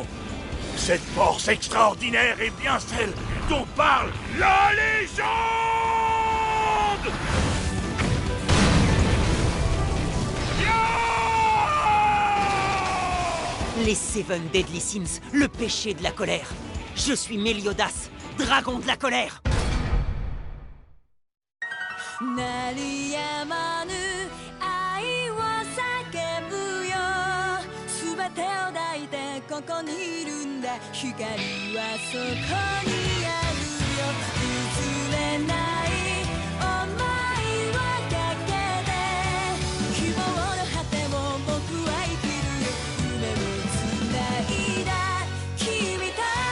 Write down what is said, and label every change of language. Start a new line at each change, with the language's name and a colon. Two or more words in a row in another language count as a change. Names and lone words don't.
French: Cette force extraordinaire est bien celle dont parle la légende! Les 7 Deadly Sins, le péché de la colère. Je suis Méliodas, dragon de la colère.
Japanese: 鳴りやまぬ愛を叫ぶよ全てを抱いてここにいるんだ光はそこにあるよ譲れない想いをかけて希望の果てを僕は生きるよ夢をつないだ君と